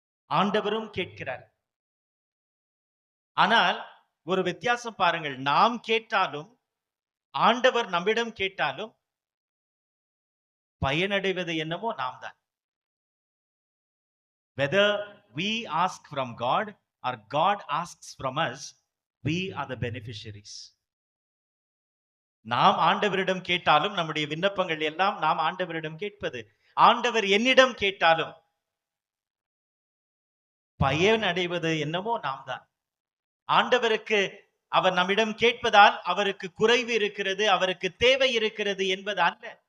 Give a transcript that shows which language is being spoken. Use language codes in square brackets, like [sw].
[ta] ஆண்டவரும் கேட்கிறார். ஆனால் ஒரு வித்தியாசம் பாருங்கள், நாம் கேட்டாலும் ஆண்டவர் நம்மிடம் கேட்டாலும் பயனடைவது என்னமோ நாம் தான். [en] Whether we ask from God or God asks from us, we are the beneficiaries. [ta] நாம் ஆண்டவரிடம் கேட்டாலும் நம்முடைய விண்ணப்பங்கள் எல்லாம் நாம் ஆண்டவரிடம் கேட்பது. ஆண்டவர் என்னிடம் கேட்டாலும் பயனடைவது என்னமோ நாம் தான். ஆண்டவருக்கு அவர் நம்மிடம் கேட்பதால் அவருக்கு குறைவு இருக்கிறது, அவருக்கு தேவை இருக்கிறது என்பது அல்ல.